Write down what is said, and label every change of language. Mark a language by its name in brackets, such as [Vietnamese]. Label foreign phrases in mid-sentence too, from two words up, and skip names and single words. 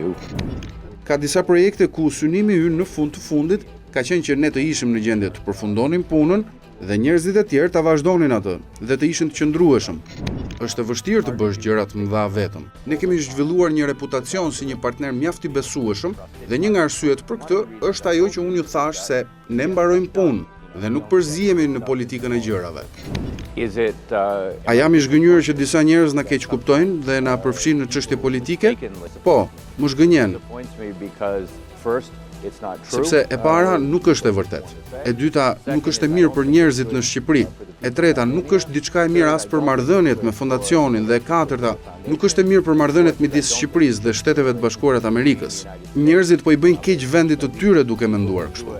[Albanian] Ka disa projekte ku synimi ynë në fund të fundit ka qenë që ne të ishim në gjendje të përfundonim punën dhe njerëzit e tjerë ta vazhdonin atë dhe të ishin të qëndrueshëm. Është e vështirë të bësh gjëra të mëdha vetëm. Ne kemi zhvilluar një reputacion si një partner mjaft i besueshëm dhe një nga arsyet për këtë është ajo që unë ju thash se ne mbarojmë punë dhe nuk përzihemi në politikën e gjërave. [English] Is it [Albanian] A jam i zhgënjur që disa njerëz na keq kuptojnë dhe na përfshin në çështje politike? Po, më zgënjen, [English] disappoints me because first it's not true. [Albanian] sepse e para nuk është e vërtet. E dyta, nuk është e mirë për njerëzit në Shqipëri. E treta, nuk është diçka e mirë as për marrëdhëniet me fondacionin dhe e katërta, nuk është e mirë për marrëdhëniet midis Shqipërisë dhe Shteteve të Bashkuara të Amerikës. Njerëzit po i bëjnë keq vendit të tyre duke menduar kështu.